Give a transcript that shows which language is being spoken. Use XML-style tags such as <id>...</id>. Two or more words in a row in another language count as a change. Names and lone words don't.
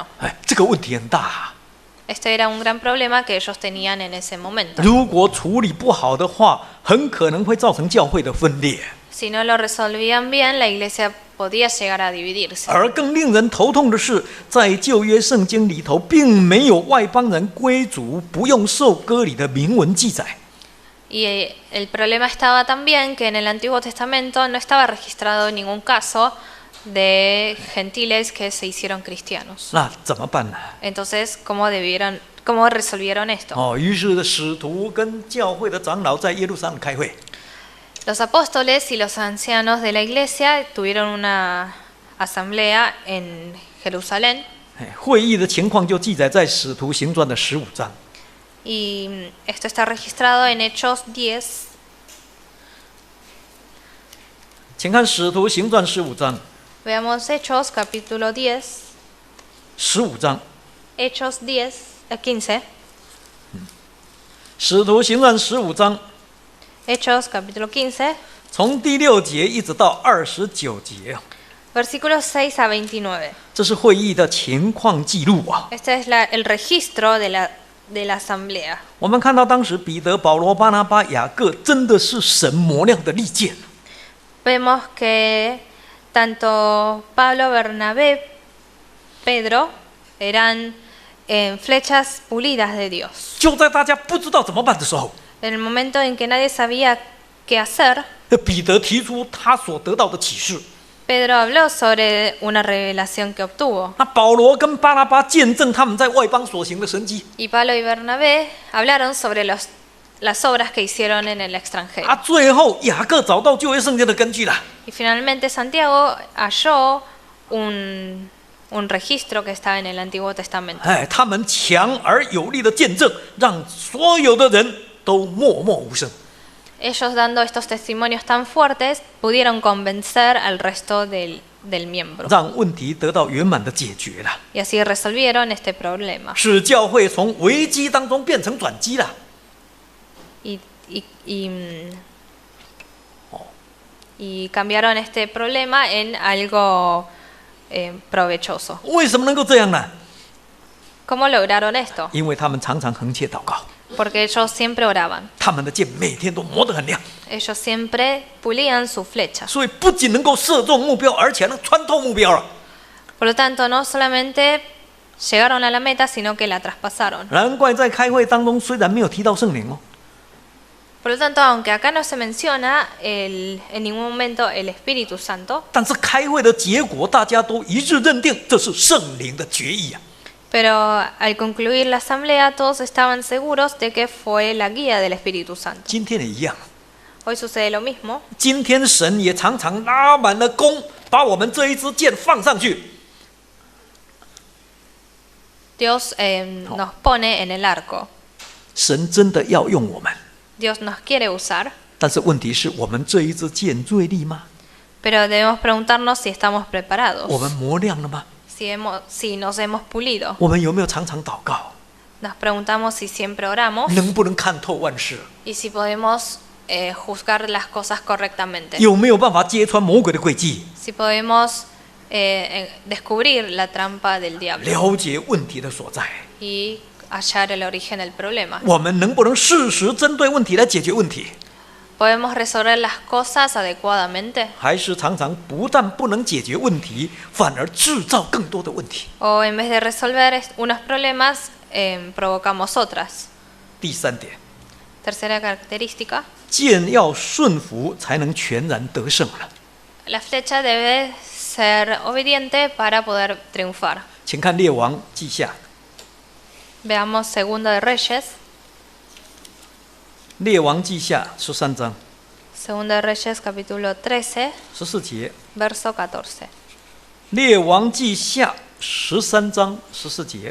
<zh>哎，这个问题很大啊。</zh> <es>Este era un gran problema que ellos tenían en ese momento.</es> <zh>如果处理不好的话，很可能会造成教会的分裂。</zh> <es>Si no lo resolvían bien, la iglesia podía llegar a dividirse.</es> <zh>而更令人头痛的是，在旧约圣经里头，并没有外邦人归主不用受割礼的明文记载。</zh> <es>Y el problema estaba también que en el Antiguo Testamento no estaba registrado ningún caso de gentiles que se hicieron cristianos.</es> <zh>那怎么办呢？</zh> <es>Entonces, ¿cómo resolvieron esto?</es> <zh>哦，于是使徒跟教会的长老在耶路撒冷开会。</zh> <es>Los apóstoles y los ancianos de la iglesia tuvieron una asamblea en Jerusalén</es> <zh>哎，会议的情况就记载在《使徒行传》的15章。</zh> <es>y esto está registrado en Hechos 10.</es> <zh>请看《使徒行传》15章。</zh> <es>Veamos Hechos capítulo 10.</es> <zh>15章，</zh> <es>Hechos 10, 15.</es> <zh>《使徒行传》15章，</zh> <es>Hechos capítulo 15,</es> <zh>从第6节一直到29节，</zh> <es>versículos 6 a 29.</es> <zh>这是会议的情况记录啊。</zh> <es>Este es el registro de la asamblea.</es> <zh>我们看到当时彼得、保罗、巴拿巴、雅各真的是神磨亮的利剑。</zh> <es>Vemos que tanto Pablo, Bernabé, Pedro eran flechas pulidas de Dios.</es> <zh>就在大家不知道怎么办的时候，</zh> <es>En el momento en que nadie sabía qué hacer,</es> <zh>彼得提出他所得到的启示。</zh> <es>Pedro habló sobre una revelación que obtuvo.</es> <zh>那保罗跟巴拿巴见证他们在外邦所行的神迹。</zh> <es>Y Pablo y Bernabé hablaron sobre las obras que hicieron en el extranjero.</es> <zh>最后雅各找到旧约圣经的根据了。</zh> <es>Y finalmente Santiago halló un registro que estaba en el Antiguo Testamento.</es> <zh>哎，他们强而有力的见证，让所有的人都默默无声。</zh> <es>Ellos dando estos testimonios tan fuertes pudieron convencer al resto del miembro.</es> <zh>让问题得到圆满的解决了，</zh> <es>Y así resolvieron este problema.</es> <zh>使教会从危机当中变成转机了。</zh> <es>Y cambiaron este problema en algo provechoso.</es> <zh>为什么能够这样呢？</zh> <es>¿Cómo lograron esto?</es> <zh>因为他们常常横切祷告，</zh> <es>Porque ellos siempre oraban.</es> <zh>他们的剑每天都磨得很亮，</zh> <es>Ellos siempre pulían su flecha.</es> <zh>所以不仅能够射中目标，而且能穿透目标了。</zh> <es>Por lo tanto, no solamente llegaron a la meta, sino que la traspasaron.</es> <zh>难怪在开会当中，虽然没有提到圣灵哦，</zh> <es>Por lo tanto, aunque acá no se menciona en ningún momento el Espíritu Santo,</es> <zh>但是开会的结果，大家都一致认定这是圣灵的决议啊。</zh> <es>pero al concluir la asamblea todos estaban seguros de que fue la guía del Espíritu Santo.</es> <zh>今天也一样，</zh> <es>Hoy sucede lo mismo.</es> <zh>今天神也常常拉满了弓，把我们这一支箭放上去。</zh> <es>Dios nos pone en el arco.</es> <zh>神真的要用我们，</zh> <es>Dios nos quiere usar,</es> <zh>但是问题是我们这一支箭锐利吗？</zh> <es>pero debemos preguntarnos si estamos preparados,</es> <zh>我们磨亮了吗？</zh> <es>si nos hemos pulido.</es> <zh>我们有没有常常祷告？</zh> <es>Nos preguntamos si siempre oramos</es> <zh>能不能看透万事？</zh> <es>y si podemos juzgar las cosas correctamente.</es> <zh>有没有办法揭穿魔鬼的诡计？</zh> <es>Si podemos descubrir la trampa del diablo</es> <zh>了解问题的所在？</zh> <es>y hallar el origen del problema.</es> <zh>我们能不能适时针对问题来解决问题？</zh> <es>¿Podemos resolver las cosas adecuadamente?</es> <zh>还是常常不但不能解决问题，反而制造更多的问题？</zh> <es>¿O en vez de resolver unos problemas, provocamos otras?</es> <zh>第三点，</zh> <es>Tercera característica,</es> <zh>剑要顺服才能全然得胜了。</zh> <es>La flecha debe ser obediente para poder triunfar.</es> <zh>请看《列王记下》，</zh> <es>Veamos Segundo de Reyes,</es> <zh>《列王记下》13章</zh> <es>Segundo de Reyes capítulo 13,</es> <zh>14 节，</zh> <es>verso 14.</es> <zh>《列王记下》13章14节，</zh>